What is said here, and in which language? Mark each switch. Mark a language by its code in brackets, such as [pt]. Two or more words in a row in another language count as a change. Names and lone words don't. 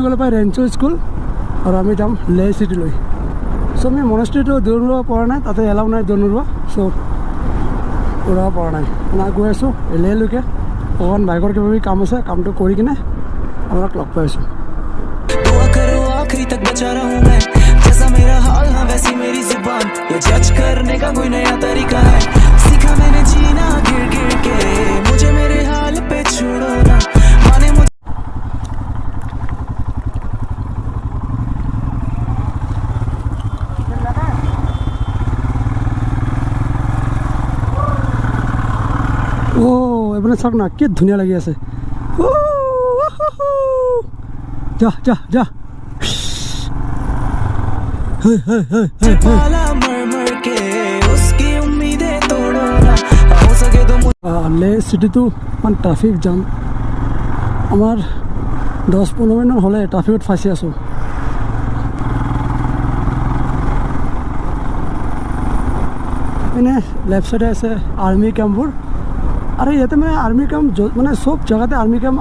[as] গ'লে পাই ৰেঞ্চো স্কুল আৰু আমি যাম লে চিটিলৈ চ' আমি মনেষ্ট্ৰিটো দৌৰ ল'ব পৰা নাই তাতে এলাউ নাই দৌৰ নোলোৱা চ' ওলাব পৰা নাই মই গৈ আছোঁ লেলৈকে অকণমান বাইকৰ কিবা কিবি কাম আছে কামটো কৰি কিনে আপোনাক লগ পাই আছোঁ [hi] दुआ करो आखिरी तक बचा रहूं मैं जैसा मेरा हाल हाँ वैसी मेरी जुबान ये जज करने का कोई नया तरीका है सीखा मैंने जीना गिर गिर के मुझे मेरे हाल पे छोड़ो ना माने मुझे [as] এইপিনে চাওক না কি ধুনীয়া লাগি আছে যা [hi] पाला मर मर के उसकी उम्मीदें तोड़ो ना हो सके तो [as] লে চিটিটো ইমান [en] traffic jam [as] আমাৰ 10-15 মিনিট হ'লে ট্ৰাফিকত ফাঁচি আছোঁ এনে [en] left side [as] আছে [en] army campবোৰ [as] আৰু ইয়াতে মানে [en] army camp [as] মানে চব জেগাতে [en] army camp